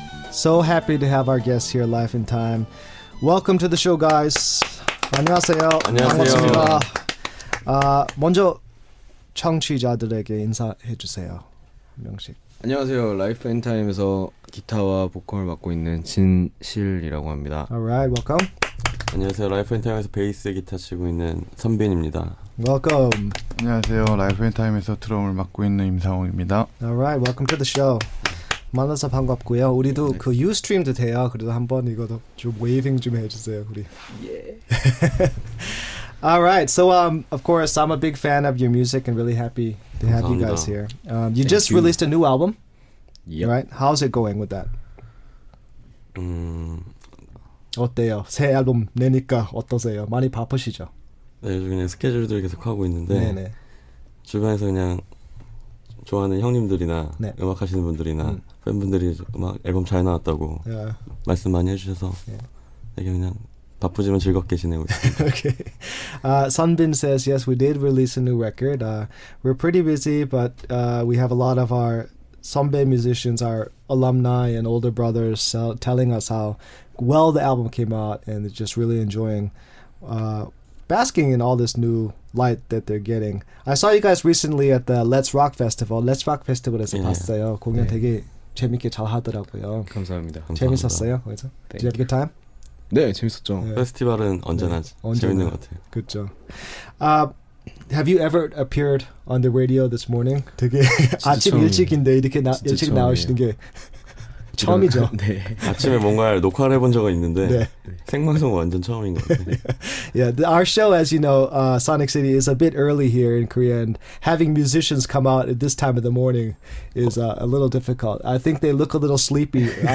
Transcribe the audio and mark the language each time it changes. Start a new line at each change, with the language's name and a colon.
English: So happy to have our guests here live in time. Welcome to the show, guys.
Korean: 안녕하세요. 반갑습니다. 먼저 청취자들에게 인사해 주세요. 한 명씩. 안녕하세요. 라이프 앤 타임에서 기타와 보컬을 맡고 있는 진실이라고 합니다.
English: Alright, welcome.
Korean: 안녕하세요. 라이프 앤 타임에서 베이스 기타 치고 있는 선빈입니다.
English: Welcome.
Korean: 안녕하세요. 라이프 앤 타임에서 드럼을 맡고 있는 임상욱입니다.
English: Alright, welcome to the show.
Korean: 만나서 반갑고요. 우리도 그 유스트림도 돼요. 그래도 한번 이거도 좀 웨이빙 좀 해주세요, 우리.
English: Yeah. All right, so of course, I'm a big fan of your music and really happy to have you guys here. You just released a new album, right? How's it going with that?
Korean: 어때요? 새 앨범 내니까 어떠세요? 많이 바쁘시죠? 네, 요즘 그냥 스케줄들 계속 하고 있는데 네네. 주변에서 그냥 좋아하는 형님들이나 네. 음악 하시는 분들이나 팬분들이 음악 앨범 잘 나왔다고 말씀 많이 해주셔서 되게 그냥 바쁘지만 즐겁게 지내고 있습니다.
English: Okay. Sunbin says, yes, we did release a new record. We're pretty busy, but we have a lot of our Sunbin musicians, our alumni and older brothers telling us how well the album came out and just really enjoying basking in all this new light that they're getting. I saw you guys recently at the Let's Rock Festival.
Korean: Let's Rock Festival에서 봤어요. 공연 되게 재밌게 잘 하더라고요. 감사합니다. 재밌었어요? 거기서? Did you have a good time? 네, 재밌었죠. 네. 페스티벌은 언제나 재밌는 것 같아요. 그렇죠.
English: Have you ever appeared on the radio this morning?
Korean: 되게 아침 일찍인데 이렇게 일찍 나오시는 게 처음이죠. 네. 아침에 뭔가를 녹화를 해본 적은 있는데 네. 생방송 완전 처음인 것 같아요.
English: Yeah, our show, as you know, Sonic City is a bit early here in Korea, and having musicians come out at this time of the morning is a little difficult. I think they look a little sleepy.